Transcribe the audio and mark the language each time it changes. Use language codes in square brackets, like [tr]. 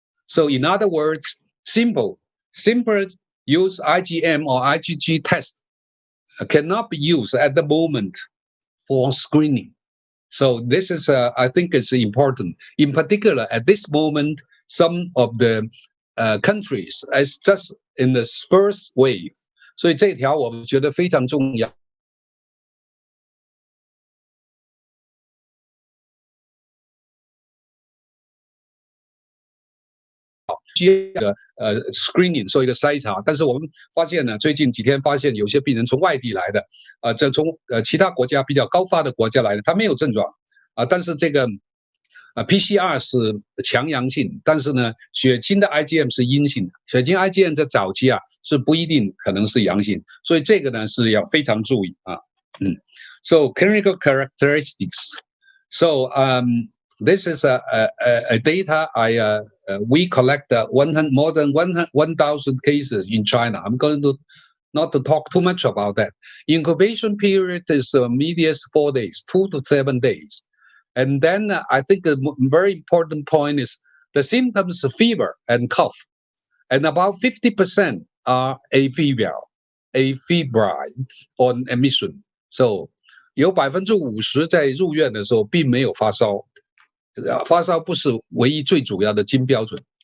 [en] So in other words, simple use IgM or IgG test cannot be used at the moment for screening. So this is, I think it's important. In particular, at this moment, some of the countries is just in the first wave. [zh] 所以这条我觉得非常重要。 screening 做一个筛查，但是我们发现呢，最近几天发现有些病人从外地来的，这从其他国家比较高发的国家来的，他没有症状但是这个PCR 是强阳性，但是呢，血清的 IgM 是阴性的，血清 IgM 在早期是不一定可能是阳性，所以这个呢是要非常注意 [en] So clinical characteristics. So this is a data we collect more than 1,000 cases in China. I'm going to not to talk too much about that. Incubation period is median 4 days, 2 to 7 days. And then I think a very important point is the symptoms of fever and cough. And about 50% are afebrile on admission. So [zh] 有50%在入院的时候并没有发烧。发烧不是唯一最主要的金标准。